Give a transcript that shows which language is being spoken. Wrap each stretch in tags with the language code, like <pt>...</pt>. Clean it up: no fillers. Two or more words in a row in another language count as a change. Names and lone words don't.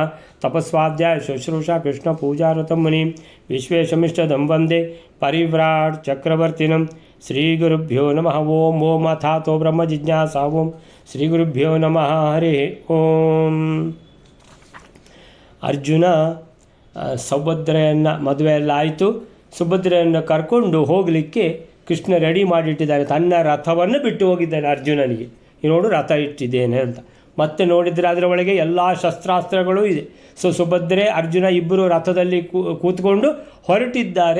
<sa>तपस्वाध्याय शुश्रूषा कृष्णपूजारतं मुनिं विश्वेशमिष्टदं वन्दे परिव्राट् चक्रवर्तिनं। श्रीगुरुभ्यो नमः। ओम ओम अथातो ब्रह्मजिज्ञासा। ओम ಶ್ರೀಗುರುಭ್ಯೋ ನಮಃ. ಹರಿ ಓಂ.</sa> <kn>ಅರ್ಜುನ ಸುಭದ್ರೆಯನ್ನು ಮದುವೆ ಎಲ್ಲ ಆಯಿತು. ಸುಭದ್ರೆಯನ್ನು ಕರ್ಕೊಂಡು ಹೋಗಲಿಕ್ಕೆ ಕೃಷ್ಣ ರೆಡಿ ಮಾಡಿಟ್ಟಿದ್ದಾನೆ. ತನ್ನ ರಥವನ್ನು ಬಿಟ್ಟು ಹೋಗಿದ್ದಾನೆ ಅರ್ಜುನನಿಗೆ. ನೋಡು ರಥ ಇಟ್ಟಿದ್ದೇನೆ ಅಂತ. ಮತ್ತೆ ನೋಡಿದರೆ ಅದರ ಒಳಗೆ ಎಲ್ಲ ಶಸ್ತ್ರಾಸ್ತ್ರಗಳು ಇದೆ. ಸುಭದ್ರೆ ಅರ್ಜುನ ಇಬ್ಬರು ರಥದಲ್ಲಿ ಕೂತ್ಕೊಂಡು ಹೊರಟಿದ್ದಾರೆ.</kn>